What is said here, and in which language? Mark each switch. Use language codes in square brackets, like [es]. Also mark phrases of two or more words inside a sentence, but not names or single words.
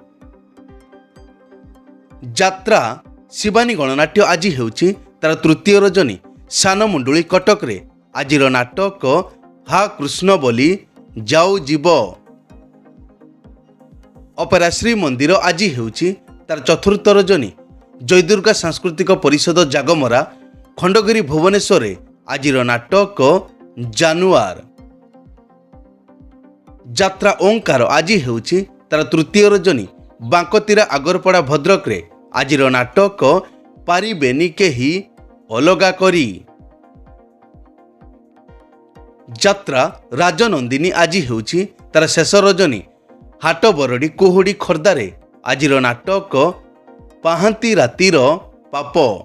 [or] ଯାତ୍ରା ଶିବାନୀ ଗଣନାଟ୍ୟ ଆଜି ହେଉଛି ତାର ତୃତୀୟ ରଜନୀ। ସାନମୁଣ୍ଡୁଳି କଟକରେ ଆଜିର ନାଟକ ହା କୃଷ୍ଣ ବୋଲି ଯାଉ ଜୀବ। ଅପେରା ଶ୍ରୀ ମନ୍ଦିର ଆଜି ହେଉଛି ତାର ଚତୁର୍ଥ ରଜନୀ। ଜୟଦୁର୍ଗା ସାଂସ୍କୃତିକ ପରିଷଦ ଜାଗମରା ଖଣ୍ଡଗିରି ଭୁବନେଶ୍ୱର ଆଜିର ନାଟକ ଜାନୁଆର। ଯାତ୍ରା ଓଁକାର ଆଜି ହେଉଛି ତାର ତୃତୀୟ ରଜନୀ। ବାଙ୍କତୀରା ଆଗରପଡ଼ା ଭଦ୍ରକରେ ଆଜିର ନାଟକ ପାରିବେନି କେହି ଅଲଗା କରି। ଯାତ୍ରା ରାଜନନ୍ଦିନୀ ଆଜି ହେଉଛି ତାର ଶେଷ ରଜନୀ। ହାଟ ବରଡ଼ି କୁହୁଡ଼ି ଖୋର୍ଦ୍ଧାରେ ଆଜିର ନାଟକ ପାହାନ୍ତି ରାତିର ପାପ।